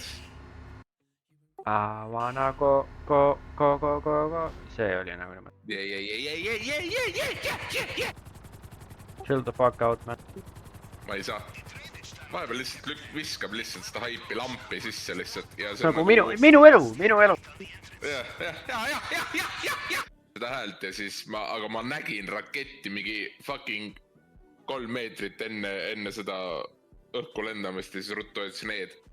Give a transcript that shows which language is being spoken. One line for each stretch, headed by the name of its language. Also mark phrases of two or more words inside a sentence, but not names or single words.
English: I wanna go.
Estonian: See oli nagu niimoodi.
English: Chill the fuck out, man.
Estonian: Ma ei saa. Vahepeal lihtsalt viskab lihtsalt seda haipi lampi sisse lihtsalt. Nagu minu elu. Ja. Seda häält ja siis aga ma nägin raketti mingi fucking 3 meetrit enne seda õhku lendamist ja siis ruttu ütlesin need.